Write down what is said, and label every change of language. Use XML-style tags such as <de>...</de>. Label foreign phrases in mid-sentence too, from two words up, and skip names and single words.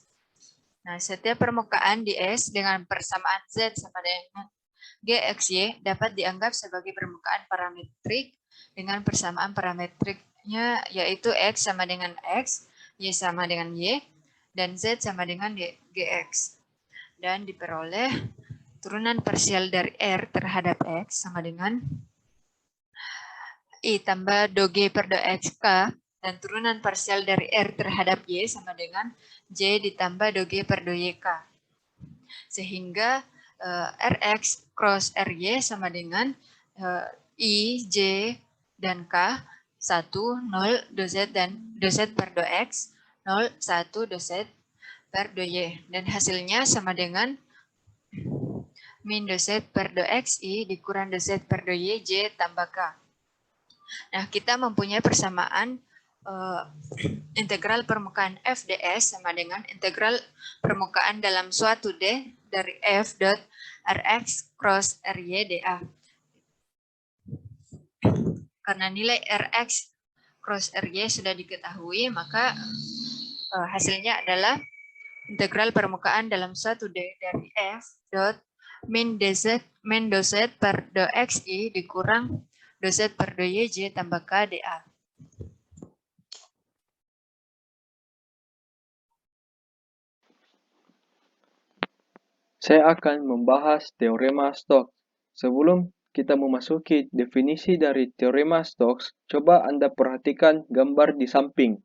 <id>Nah, setiap permukaan di S dengan persamaan Z sama dengan GXY dapat dianggap sebagai permukaan parametrik dengan persamaan parametriknya yaitu X sama dengan X, Y sama dengan Y, dan Z sama dengan GX. Dan diperoleh turunan parsial dari R terhadap X sama dengan I tambah do G per do XK, dan turunan parsial dari R terhadap Y sama dengan J ditambah do G per do YK. Sehingga Rx cross Ry sama dengan I, J, dan K, 1, 0, do Z, dan do Z per do X, 0, 1, do Z per do Y. Dan hasilnya sama dengan min do Z per do XI dikurang do Z per do Y, J tambah K. Nah, kita mempunyai persamaan integral permukaan FDS sama dengan integral permukaan dalam suatu D dari F dot Rx cross RY dA. Karena nilai Rx cross RY sudah diketahui, maka hasilnya adalah integral permukaan dalam 1D dari F dot min dz per do xi dikurang do z per do yj tambah k dA. Saya akan membahas teorema Stokes. Sebelum kita memasuki definisi dari teorema Stokes, coba Anda perhatikan gambar di samping.</id>